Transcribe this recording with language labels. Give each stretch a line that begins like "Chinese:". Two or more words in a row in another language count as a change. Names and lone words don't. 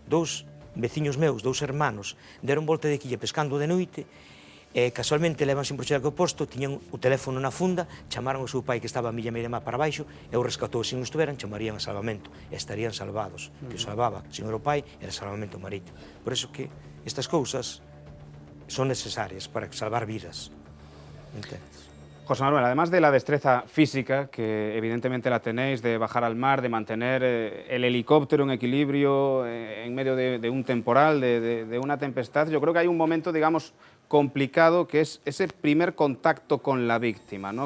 Galician: 2 veciños meus, 2 hermanos, deron volta de quilla pescando de noite, e casualmente levan sempre o chaleco posto, tiñan o teléfono na funda, chamaron ao seu pai que estaba a milla media má para baixo, e o rescatou. Se non estuveran, chamarían a salvamento, e estarían salvados. Que o salvaba, se non era o pai, era salvamento marítimo. Por eso que estas cousas son necesarias para salvar vidas. Entendes? José Manuel,
Spanish: además de la destreza física, que evidentemente la tenéis, de bajar al mar, de mantener el helicóptero en equilibrio en medio de un temporal, de una tempestad, yo creo que hay un momento, digamos, complicado, que es ese primer contacto con la víctima, ¿no?